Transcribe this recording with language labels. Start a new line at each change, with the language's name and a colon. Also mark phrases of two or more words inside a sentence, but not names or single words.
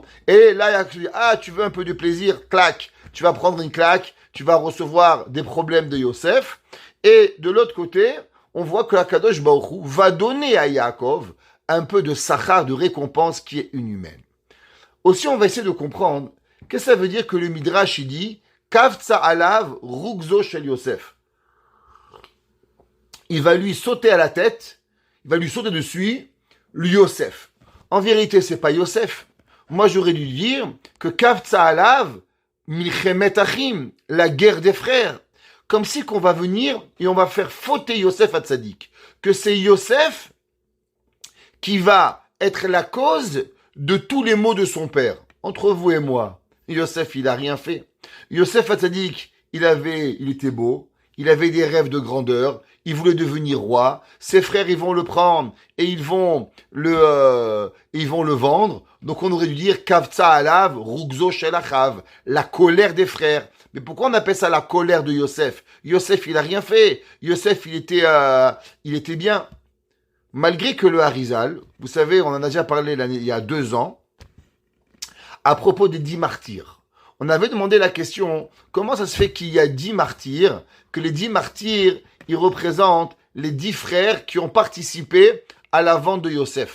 French: Et là, Yaakov dit, ah tu veux un peu de plaisir, clac, tu vas prendre une claque, tu vas recevoir des problèmes de Yosef. Et de l'autre côté, on voit que
Hebrew: הקדוש ברוך הוא
French: va donner à Yaakov un peu de sachar, de récompense qui est inhumaine. Aussi, on va essayer de comprendre qu'est-ce que ça veut dire que le Midrash, il dit
Hebrew: קפץ עליו רוגזו של יוסף.
French: Il va lui sauter à la tête, il va lui sauter dessus, le Yosef. En vérité, c'est pas Yosef. Moi, j'aurais dû dire que
Hebrew: קפץ עליו מלחמת אחים,
French: la guerre des frères. Comme si qu'on va venir et on va faire fauter Yosef à Tzadik. Que c'est Yosef qui va être la cause de tous les maux de son père. Entre vous et moi, Yosef, il a rien fait. Yosef Hatzadik, il était beau, il avait des rêves de grandeur, il voulait devenir roi. Ses frères, ils vont le prendre et ils vont le vendre. Donc on aurait dû dire
Hebrew: קפץ עליו רוגזו של אחיו,
French: la colère des frères. Mais pourquoi on appelle ça la colère de Yosef? Yosef, il a rien fait. Yosef, il était bien. Malgré que le Harizal, vous savez, on en a déjà parlé il y a 2 ans, à propos des 10 martyrs. On avait demandé la question, comment ça se fait qu'il y a 10 martyrs, que les 10 martyrs, ils représentent les 10 frères qui ont participé à la vente de Yosef.